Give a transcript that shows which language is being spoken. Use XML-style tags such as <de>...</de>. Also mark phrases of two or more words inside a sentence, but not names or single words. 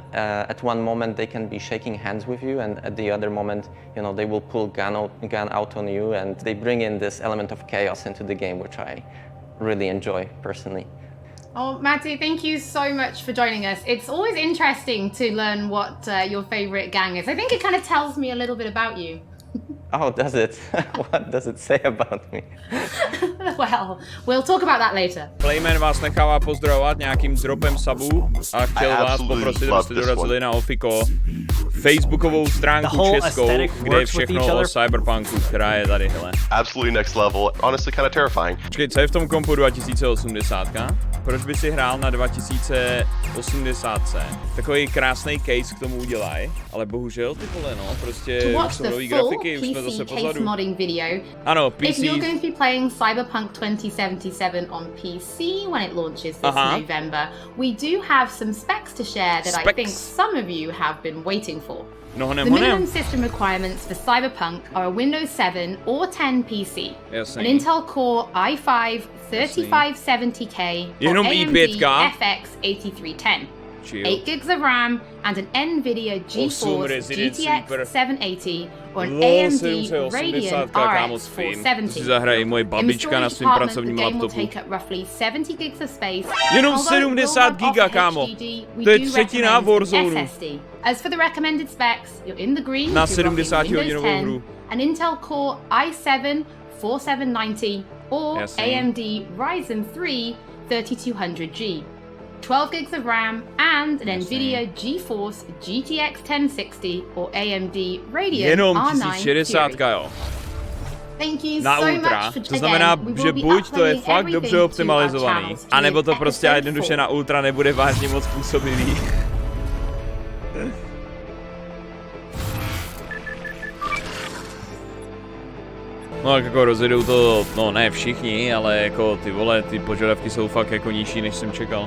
<en>At one moment, they can be shaking hands with you, and at the other moment, you know, they will pull gun out on you, and they bring in this element of chaos into the game, which I really enjoy personally. Oh, Matty, thank you so much for joining us. It's always interesting to learn what your favorite gang is. I think it kind of tells me a little bit about you. Oh, does it? What does it say about me? Well, we'll talk about that later.</en> <cs>Playman vás nechává pozdravovat nějakým dropem subů a chtěl vás poprosit, abyste dorazili na Ofiko facebookovou stránku českou, kde je všechno o cyberpunku, která je tady, hele.</cs> <en>Absolutely next level. Honestly kind of terrifying.</en> <cs>Počkej, co je v tom kompu 2080? Proč by si hrál na 2080? Takový krásný case k tomu udělaj, ale bohužel ty vole, no, prostě už jsou nový grafiky, už jsme zase pozadu. Ano, PC.</cs> <en>If you're going to be playing Cyberpunk 2077 on PC when it launches this November, we do have some specs to share that I think some of you have been waiting for. The minimum system requirements for Cyberpunk are a Windows 7 or 10 PC, an Intel Core i5 3570K or AMD FX 8310, 8 gigs of RAM, and an NVIDIA GeForce GTX 780 or an AMD Radeon RX 470.</en> <cs>Zahraje moje babička na svým pracovním laptopu.</cs> <en>Roughly 70 gigs of space.</en> <cs>Jenom 70 giga, kámo. To je třetina Warzone.</cs> <en>As for the recommended specs, you're in the green</en> <cs>na</cs> <en>if you're rocking</en> <cs>70</cs> <en>Windows</en> <cs>hodinovou</cs> <en>10,</en> <cs>hru.</cs> <en>an Intel Core i7 4790 or AMD Ryzen 3 3200G, 12 gigs of RAM, and an NVIDIA GeForce GTX 1060 or AMD Radeon R9</en> <cs>1060, jo.</cs> <en>Thank you</en> <cs>na</cs> <en>so</en> <cs>ultra.</cs> <en>much for</en> <cs>To znamená,</cs> <en>today.</en> <cs>že buď to je fakt dobře optimalizovaný, anebo to prostě jednoduše na ultra nebude vážně moc působivý. No tak jako rozjedou to, no ne všichni, ale jako ty vole, ty požadavky jsou fakt jako nižší, než jsem čekal.</cs>